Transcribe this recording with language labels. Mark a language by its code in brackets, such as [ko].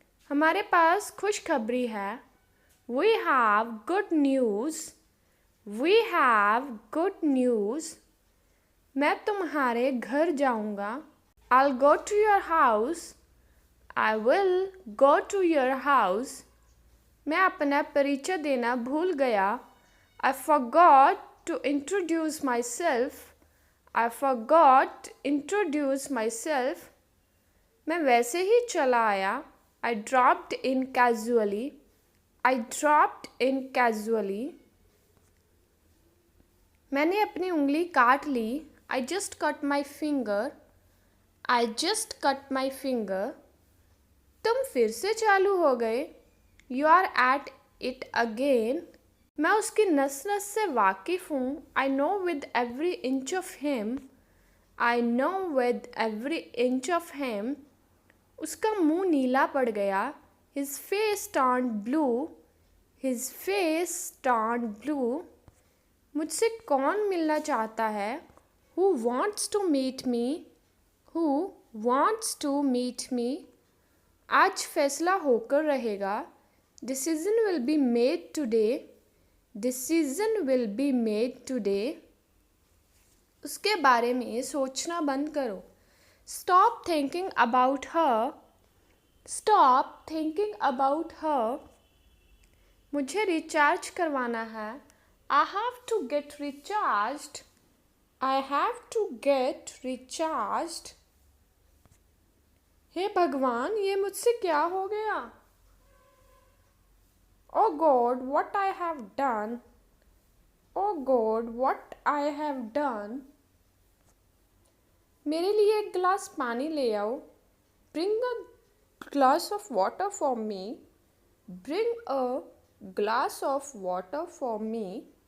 [hi] हमारे पास खुशखबरी है. [en] We have good news. We have good news. [hi] मैं तुम्हारे घर जाऊंगा. [en] I'll go to your house. I will go to your house. [hi] मैं अपना परिचय देना भूल गया. [en] I forgot to introduce myself. I forgot to introduce myself. [hi] मैं वैसे ही चला आया. [en] I dropped in casually. I dropped in casually. [hi] मैंने अपनी उंगली काट ली. [en] I just cut my finger. I just cut my finger. [hi] तुम फिर से चालू हो गए. [en] You are at it again. [hi] मैं उसकी नस नस से वाकिफ़ हूँ. [en] I know with every inch of him. I know with every inch of him. [hi] उसका मुंह नीला पड़ गया. [en] His face turned blue. His face turned blue. [hi] मुझसे कौन मिलना चाहता है? [en] Who wants to meet me? Who wants to meet me? [hi] आज फैसला होकर रहेगा. [en] Decision will be made today. Decision will be made today. [hi] उसके बारे में सोचना बंद करो. [en] Stop thinking about her. Stop thinking about her. [hi] मुझे रिचार्ज करवाना है. [en] I have to get recharged. I have to get recharged. [hi] हे भगवान, ये मुझसे क्या हो गया? [en] Oh God, what I have done. Oh God, what I have done. [hi] मेरे लिए एक गिलास पानी ले आओ. [en] Bring a glass of water for me. Bring a glass of water for me.